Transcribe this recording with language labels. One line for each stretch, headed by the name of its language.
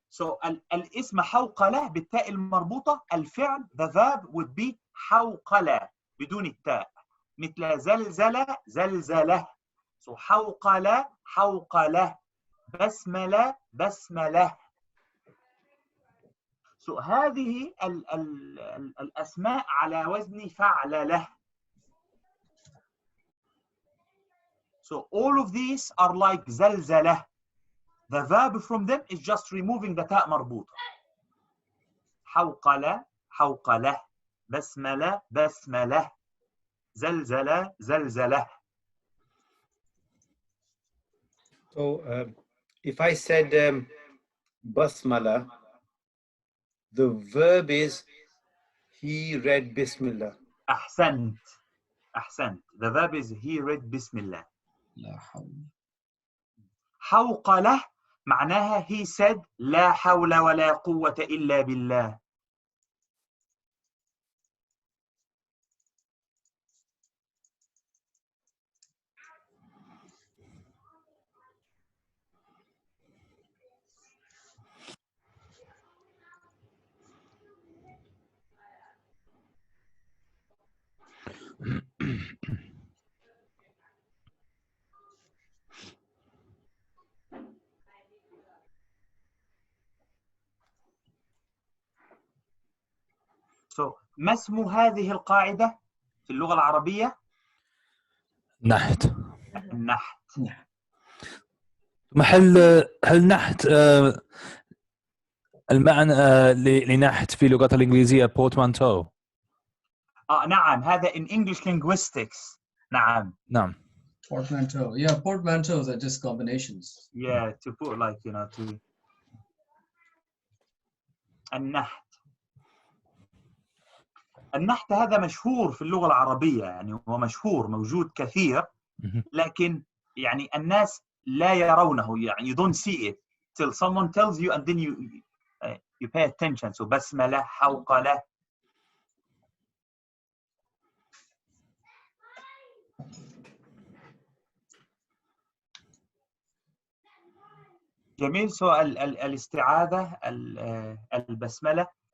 Arabic: So الاسم حوقلة بالتاء المربوطة. الفعل
English: the verb would be
Arabic: حوقلة بدون التاء مثل زلزلة زلزلة. So حوقلة حوقلة. بسملة بسملة. So هذه الأسماء على وزن فعللة.
English: So all of these are like زلزلة. The verb from them is just removing the تاء مربوطة.
Arabic: حوقلة حوقلة. بسملة بسملة. زلزلة زلزلة.
English: So if I said basmala, the verb is he read Bismillah.
Arabic: أحسنت. أحسنت.
English: The verb is he read Bismillah.
Arabic: لا حول. حوقلة. معناها
English: he said
Arabic: لا حول ولا قوة إلا بالله. ما اسم هذه القاعدة في اللغة العربية؟ نحت. النحت. هل نحت المعنى لنحت في اللغة الإنجليزية بورتمانتو؟ نعم، هذا
English: in English linguistics.
Arabic: نعم.
English: Portmanteau. Yeah, portmanteaus are just combinations. Yeah, to put like, you know, to
Arabic: النحت هذا مشهور في اللغة العربية، يعني هو مشهور، موجود كثير، لكن يعني الناس لا يرونه، يعني
English: you don't see it till someone tells you and then you pay attention.
Arabic: So بسملة، حوقلة. جميل. سؤال الاستعاذة، البسملة.